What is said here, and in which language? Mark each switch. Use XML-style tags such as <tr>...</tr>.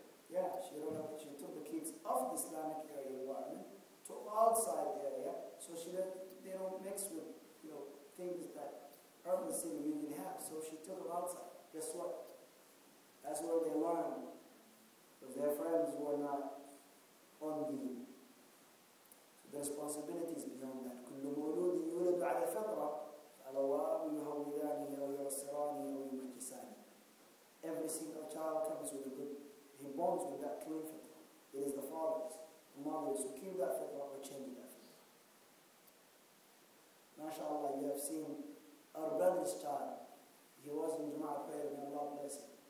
<en>Yeah, she took the kids off the Islamic area environment to outside the area, so they don't mix with things that urban city usually have. So she took them outside. Guess what? That's where they learn, because their friends were not on deen. So the responsibility is beyond that.</en> <ar>كل مولود يولد على الفطرة فأبواه يهودانه أو ينصرانه أو يمجسانه.</ar> <en>Every single child comes with a good. He bonds with that clean fitrah. It is the fathers, the mothers who keep that fitrah or change that fitrah. MashaAllah, you have seen our brother's child. He was in Jum'ah prayer, may Allah bless him.</en>